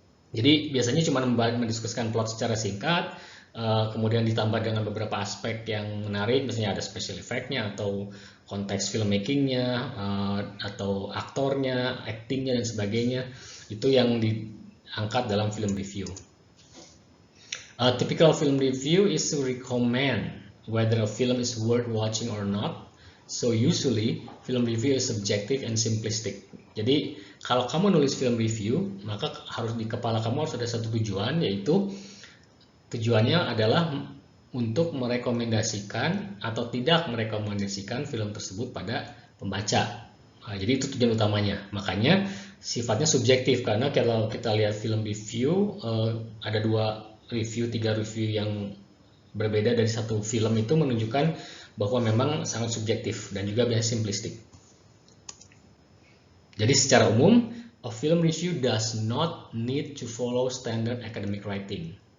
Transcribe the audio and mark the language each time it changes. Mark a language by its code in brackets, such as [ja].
[id] Jadi biasanya cuma mendiskusikan plot secara singkat, kemudian ditambah dengan beberapa aspek yang menarik, misalnya ada special effect-nya atau konteks filmmakingnya, atau aktornya, actingnya dan sebagainya. Itu yang diangkat dalam film review. [en] Typical film review is to recommend whether a film is worth watching or not. So usually film review is subjective and simplistic. [id] Jadi kalau kamu nulis film review, maka harus di kepala kamu harus ada satu tujuan, yaitu tujuannya adalah untuk merekomendasikan atau tidak merekomendasikan film tersebut pada pembaca. Nah, jadi itu tujuan utamanya. Makanya sifatnya subjektif, karena kalau kita lihat film review, ada 2 review, 3 review yang berbeda dari satu film, itu menunjukkan bahwa memang sangat subjektif dan juga biasanya simplistik. Jadi secara umum, [en] a film review does not need to follow standard academic writing.